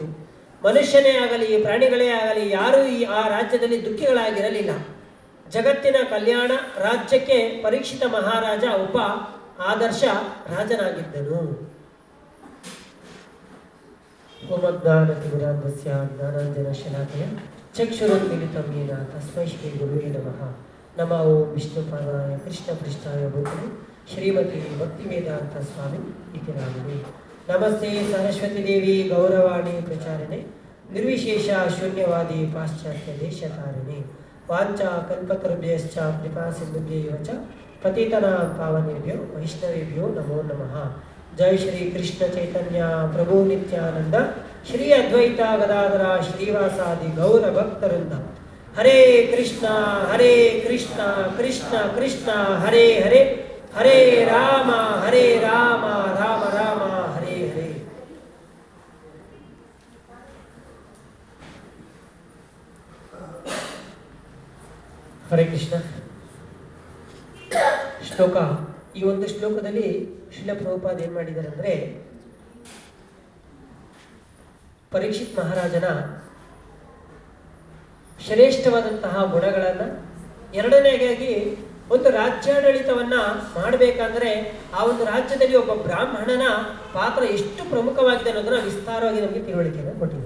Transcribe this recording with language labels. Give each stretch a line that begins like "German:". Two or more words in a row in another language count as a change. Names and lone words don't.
Kannada: ಮನುಷ್ಯನೇ ಆಗಲಿ ಪ್ರಾಣಿಗಳೇ ಆಗಲಿ ಯಾರೂ ಆ ರಾಜ್ಯದಲ್ಲಿ ದುಃಖಿಗಳಾಗಿರಲಿಲ್ಲ. ಜಗತ್ತಿನ ಕಲ್ಯಾಣ ರಾಜ್ಯಕ್ಕೆ ಪರೀಕ್ಷಿತ ಮಹಾರಾಜ ಒಬ್ಬ ಆದರ್ಶ ರಾಜನಾಗಿದ್ದನು.
Sanskrit: ಓಮಜ್ಞಾನತಿಮಿರಾಂಧಸ್ಯ ಜ್ಞಾನಾಂಜನ ಶಲಾಕಯ ಚಕ್ಷುರುನ್ಮಿಲಿತಂ ಯೇನ ತಸ್ಮೈ ಶ್ರೀ ಗುರುವೇ ನಮಃ. ನಮೋ ವಿಷ್ಣುಪಾದಾಯ ಕೃಷ್ಣ ಪೃಷ್ಠಾಯ ಭೂತಲೆ ಶ್ರೀಮತಿ ಭಕ್ತಿವೇದಾಂತ ಸ್ವಾಮಿ ಇತಿ ನಾಮಿನೇ. ನಮಸ್ತೆ ಸರಸ್ವತಿ ದೇವಿ ಗೌರವಾಣಿ ಪ್ರಚಾರಣೆ ನಿರ್ವಿಶೇಷ ಶೂನ್ಯವಾದಿ ಪಾಶ್ಚಾತ್ಯ ದೇಶಕಾರಿಣಿ. ವಾಂಚಾ ಕಲ್ಪತರುಭ್ಯಶ್ಚ ಕೃಪಾ ಸಿಂಧುಭ್ಯೈವ ಚ ಪತಿತನಾಂ ಪಾವನೇಭ್ಯೋ ವೈಷ್ಣವೇಭ್ಯೋ ನಮೋ ನಮಃ. ಜೈ ಶ್ರೀ ಕೃಷ್ಣ ಚೈತನ್ಯ ಪ್ರಭು ನಿತ್ಯಾನಂದ ಶ್ರೀ ಅದ್ವೈತ ಗದಾಧರ ಶ್ರೀವಾಸಾದಿ ಗೌರ ಭಕ್ತರಿಂದ. ಹರೇ ಕೃಷ್ಣ ಕೃಷ್ಣ ಕೃಷ್ಣ ಹರೇ ಹರೇ, ಹರೇ ರಾಮ ರಾಮ ರಾಮ ಹರೇ ಹರೇ. ಹರೇ ಕೃಷ್ಣ.
Kannada: ಶ್ಲೋಕ, ಈ ಒಂದು ಶ್ಲೋಕದಲ್ಲಿ ಶ್ರೀಲ ಪ್ರಭುಪಾದ ಏನ್ ಮಾಡಿದ್ದಾರೆ ಅಂದ್ರೆ, ಪರೀಕ್ಷಿತ್ ಮಹಾರಾಜನ ಶ್ರೇಷ್ಠವಾದಂತಹ ಗುಣಗಳನ್ನ, ಎರಡನೇಗಾಗಿ ಒಂದು ರಾಜ್ಯಾಡಳಿತವನ್ನ ಮಾಡಬೇಕಂದ್ರೆ ಆ ಒಂದು ರಾಜ್ಯದಲ್ಲಿ ಒಬ್ಬ ಬ್ರಾಹ್ಮಣನ ಪಾತ್ರ ಎಷ್ಟು ಪ್ರಮುಖವಾಗಿದೆ ಅನ್ನೋದನ್ನ ವಿಸ್ತಾರವಾಗಿ ನಮಗೆ ತಿಳುವಳಿಕೆಯನ್ನು ಕೊಟ್ಟಿದ್ದಾರೆ.